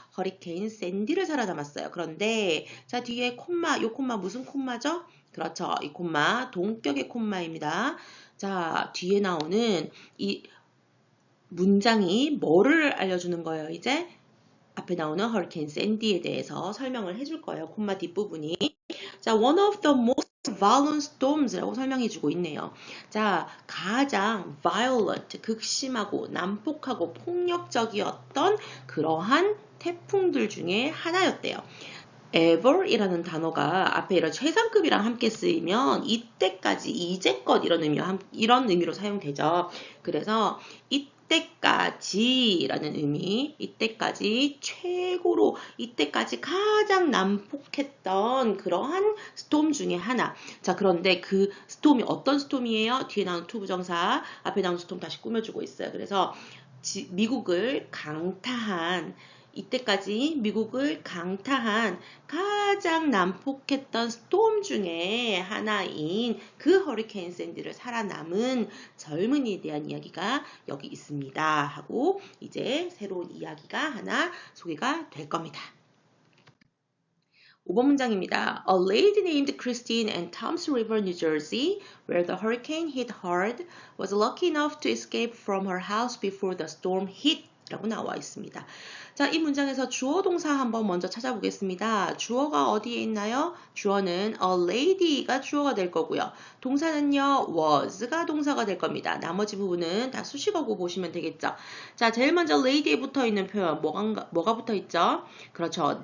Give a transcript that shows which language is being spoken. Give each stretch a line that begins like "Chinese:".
Korean: 허리케인 샌디를 살아남았어요. 그런데 자, 뒤에 콤마, 요 콤마 무슨 콤마죠? 그렇죠. 이 콤마 동격의 콤마입니다. 자, 뒤에 나오는 이 문장이 뭐를 알려주는 거예요? 이제 앞에 나오는 허리케인 샌디에 대해서 설명을 해줄 거예요. 콤마 뒷부분이. 자,
English: one of the most violent storms
Korean: 라고 설명해 주고 있네요. 자, 가장 violent, 극심하고 난폭하고 폭력적이었던 그러한 태풍들 중에 하나였대요. ever이라는 단어가 앞에 이런 최상급이랑 함께 쓰이면 이때까지, 이제껏 이런 의미로 사용되죠. 그래서 이때까지라는 의미, 이때까지 최고로, 이때까지 가장 난폭했던 그러한 스톰 중에 하나. 자, 그런데 그 스톰이 어떤 스톰이에요? 뒤에 나오는 투부정사, 앞에 나오는 스톰 다시 꾸며주고 있어요. 그래서 미국을 강타한 이때까지 미국을 강타한 가장 난폭했던 스톰 중에 하나인 그 허리케인 샌디를 살아남은 젊은이에 대한 이야기가 여기 있습니다. 하고 이제 새로운 이야기가 하나 소개가 될 겁니다. 5번 문장입니다.
English: A lady named Christine in Toms River, New Jersey, where the hurricane hit hard, was lucky enough to escape from her house before the storm hit.
Korean: 라고 나와 있습니다. 자, 이 문장에서 주어 동사 한번 먼저 찾아보겠습니다. 주어가 어디에 있나요? 주어는
English: a lady
Korean: 가 주어가 될 거고요. 동사는요, was가 동사가 될 겁니다. 나머지 부분은 다 수식어고 보시면 되겠죠. 자, 제일 먼저 lady에 붙어 있는 표현, 뭐가 붙어 있죠? 그렇죠.